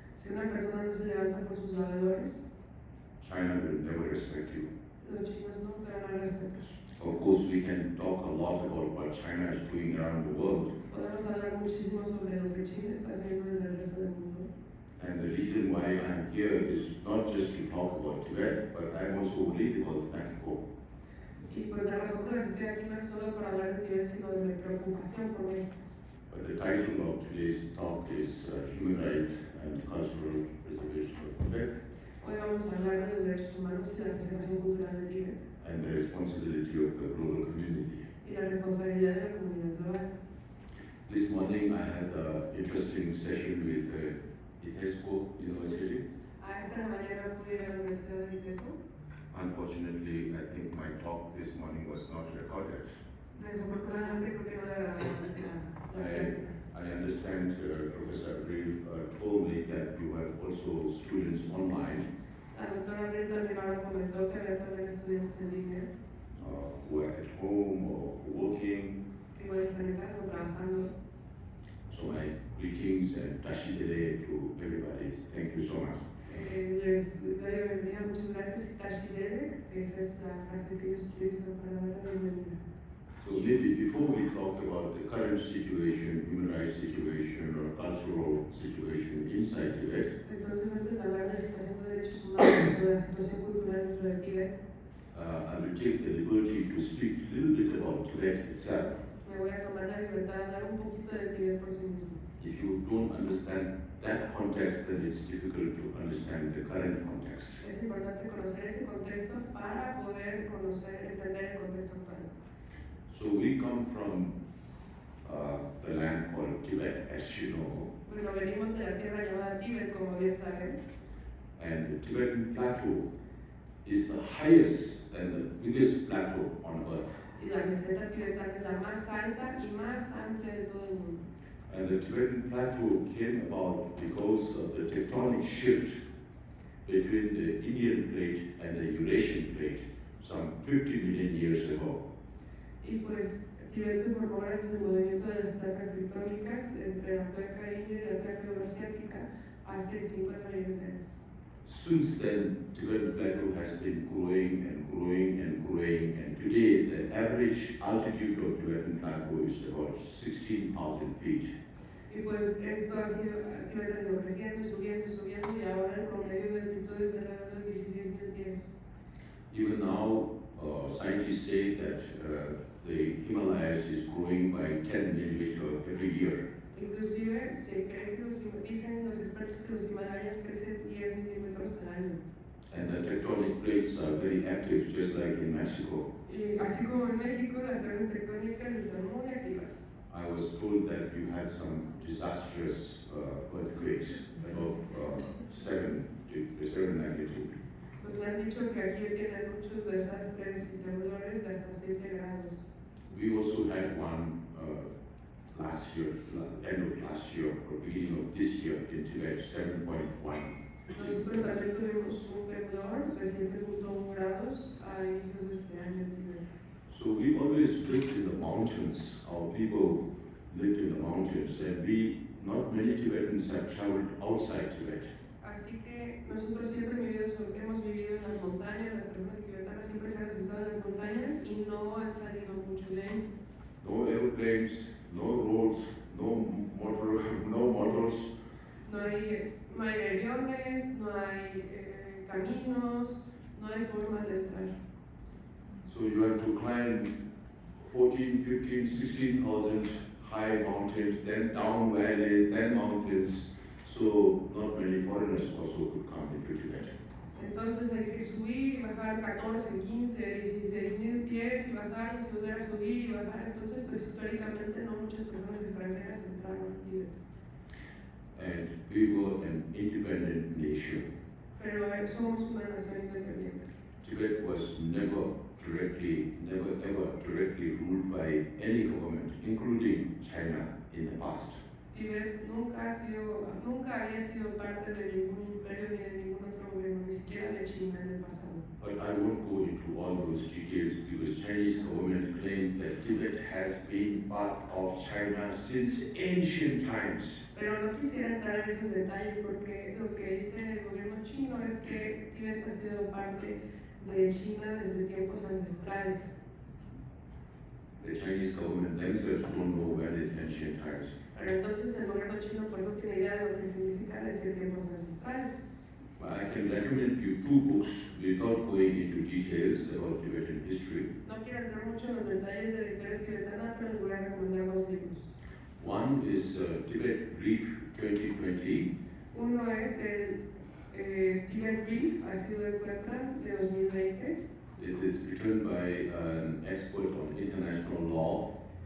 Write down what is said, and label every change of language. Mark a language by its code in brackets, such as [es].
[es] una persona no se levanta por sus valores, [en] China will never respect you. [es] los chinos no te van a respetar. [en] Of course, we can talk a lot about what China is doing around the world. [es] Podemos hablar muchísimo sobre lo que China está haciendo en el resto del mundo. [en] And the reason why I'm here is not just to talk about Tibet, but I'm also worried about Mexico. [es] Y pues la razón por la que estoy aquí no es solo para hablar de Tibet, sino de mi preocupación por México. [en] But the title of today's talk is Human Rights and Cultural Preservation of Tibet, [es] Hoy vamos a hablar de los derechos humanos y la preservación cultural de Tibet [en] and the responsibility of the global community. [es] y la responsabilidad de la comunidad global. [en] This morning I had an interesting session with ITESO University. [es] A esta mañana pude ir a la Universidad de ITESO. [en] Unfortunately, I think my talk this morning was not recorded. [es] Desafortunadamente creo que no era la [en] I understand Professor Abril told me that you have also students online [es] La doctora Abril también ahora comentó que había también estudiantes en línea [en] who are at home or working. [es] que igual están en casa trabajando. [en] So my greetings and tashidele to everybody. Thank you so much. [es] Les doy la bienvenida, muchas gracias y tashidele, esa es la frase que ellos utilizan para dar la bienvenida. [en] So maybe before we talk about the current situation, human rights situation or cultural situation inside Tibet, [es] Entonces, antes de hablar de la situación de derechos humanos o de la situación cultural dentro de Tibet, [en] I will take the liberty to speak a little bit about Tibet itself. [es] me voy a tomar la libertad de hablar un poquito de Tibet por sí mismo. [en] If you don't understand that context, then it's difficult to understand the current context. [es] Es importante conocer ese contexto para poder entender el contexto actual. [en] So we come from the land called Tibet, as you know. [es] Bueno, venimos de la tierra llamada Tibet, como bien saben. [en] And the Tibetan Plateau is the highest and the biggest plateau on earth. [es] Y la meseta tibetana es la más alta y más amplia de todo el mundo. [en] And the Tibetan Plateau came about because of the tectonic shift between the Indian plate and the Eurasian plate some 50 million years ago. [es] Y pues Tibet se formó gracias al movimiento de las placas tectónicas entre la placa india y la placa euroasiática hace 50 millones de años. [en] Since then, Tibetan Plateau has been growing and growing and growing, and today the average altitude of Tibetan Plateau is about 16,000 feet. [es] Y pues esto ha sido, Tibet ha ido creciendo, subiendo y subiendo, y ahora el promedio de altitud es alrededor de 16,000 pies. [en] Even now, scientists say that the Himalayas is growing by 10 millimeters every year. [es] Inclusive se cree que dicen los expertos que los Himalayas crecen 10 milímetros al año. [en] And the tectonic plates are very active, just like in Mexico. [es] Y así como en México, las placas tectónicas están muy activas. [en] I was told that you had some disastrous earthquakes, about 7 magnitude. [es] Pues me han dicho que aquí tienen muchos desastres y temblores de hasta 7 grados. [en] We also had one last year, end of last year or beginning of this year in Tibet, 7.1. [es] Nosotros también tuvimos un temblor de 7.1 grados a inicios de este año en Tibet. [en] So we always lived in the mountains. Our people lived in the mountains, and not many Tibetans have traveled outside Tibet. [es] Así que nosotros siempre hemos vivido en las montañas, las personas tibetanas siempre se han sentado en las montañas y no han salido mucho de ahí. [en] No airplanes, no roads, no motors. [es] No hay aviones, no hay caminos, no hay forma de entrar. [en] So you have to climb 14, 15, 16,000 high mountains, then down valleys, then mountains. So not many foreigners also could come into Tibet. [es] Entonces hay que subir y bajar 14, 15, 16,000 pies y bajarlos y volver a subir y bajar. Entonces, pues históricamente no muchas personas extranjeras entraron a Tibet. [en] And we were an independent nation. [es] Pero somos una nación independiente. [en] Tibet was never ever directly ruled by any government, including China in the past. [es] Tibet nunca había sido parte de ningún imperio ni de ningún otro gobierno, ni siquiera de China en el pasado. [en] But I won't go into all those details because Chinese government claims that Tibet has been part of China since ancient times. [es] Pero no quisiera entrar en esos detalles porque lo que dice el gobierno chino es que Tibet ha sido parte de China desde tiempos ancestrales. [en] The Chinese government themselves don't know when is ancient times. [es] Pero entonces el gobierno chino pues no tiene idea de lo que significa decir tiempos ancestrales. [en] But I can recommend you 2 books without going into details about Tibetan history. [es] No quiero entrar mucho en los detalles de la historia tibetana, pero les voy a recomendar 2 libros. [en] One is Tibet Brief 2020. [es] Uno es el Tibet Brief, así lo encuentran, de 2020. [en] It is written by an expert on international law.